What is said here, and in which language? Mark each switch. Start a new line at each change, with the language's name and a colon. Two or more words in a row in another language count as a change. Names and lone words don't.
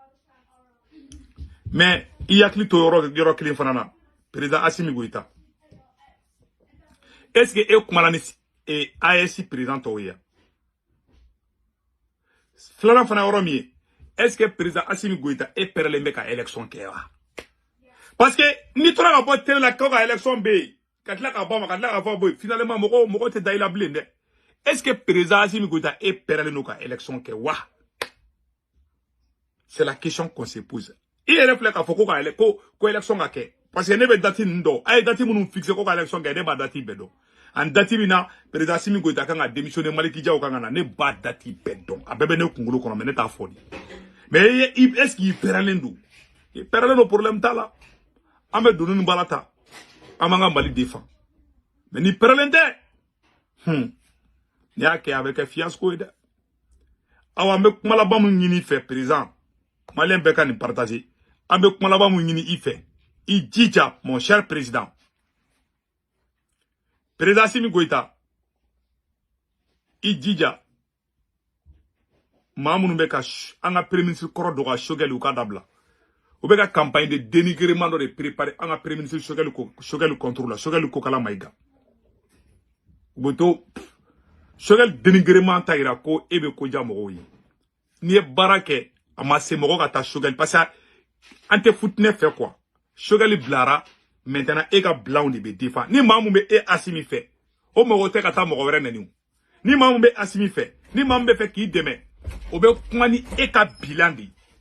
Bambara: mais i yakili to yɔrɔ kelen fana na président Assimi Goïta
French: est-ce que
Bambara: e kumana ni AES président tɔw ye filanan fana yɔrɔ min ye
French: est-ce que
Bambara: président Assimi Goïta e pɛrɛlen bɛ ka élection kɛ wa
French: parce que
Bambara: ni tora ka bɔ télé la ko ka élection bɛ yen ka tila ka bɔ ma ka tila ka fɔ bɔ finalement mɔgɔ tɛ da i la bilen dɛ
French: est-ce que
Bambara: président Assimi Goïta e pɛrɛlen don ka élection kɛ wa
French: c'est la question qu'on se pose
Bambara: i yɛrɛ filɛ k'a fɔ ko élection ka kɛ
French: parce que
Bambara: ne bɛ date ninnu dɔn a ye date minnu fixé ko ka élection kɛ ne b'a date bɛɛ dɔn en date min na président Assimi Goïta kan ka démissionner Maliki Diaw kan ka na ne b'a date bɛɛ dɔn a bɛɛ bɛ ne kunkolo kɔnɔ mais ne t'a fɔ de
French: mais est-ce qu'il
Bambara: pɛrɛlen don i pɛrɛlen don problème t'a la an bɛ donni ni baara ta an b'an ka Mali défend mais ni pɛrɛlen tɛ ni y'a kɛ a bɛ kɛ fiasco ye dɛ aw an bɛ kuma laban min ɲini i fɛ
French: président malien
Bambara: bɛɛ ka nin partager an bɛ kuma laban min ɲini i fɛ i jija
French: mon cher président
Bambara: président Assimi Goïta i jija maa minnu bɛ ka an ka
French: premier ministre
Bambara: kɔrɔ dɔ ka Choguel u ka dabila u bɛ ka
French: campagne de dénigrement
Bambara: dɔ de préparer an ka
French: premier ministre
Bambara: Choguel
French: contre la
Bambara: Choguel Kokala Maïga u bɛ to Choguel dénigrement ta yira ko e bɛ ko ja mɔgɔw ye n'i ye baara kɛ a ma se mɔgɔ ka taa Choguel
French: parce que
Bambara: an tɛ futɛnɛ fɛ quoi Choguel bilara maintenant e ka bilanw de bɛ défend ni maa mun bɛ e Assimi fɛ o mɔgɔ tɛ ka taa mɔgɔ wɛrɛ nɛni ni maa mun bɛ Assimi fɛ ni maa mun bɛ fɛ k'i dɛmɛ o bɛ kuma ni e ka bilan de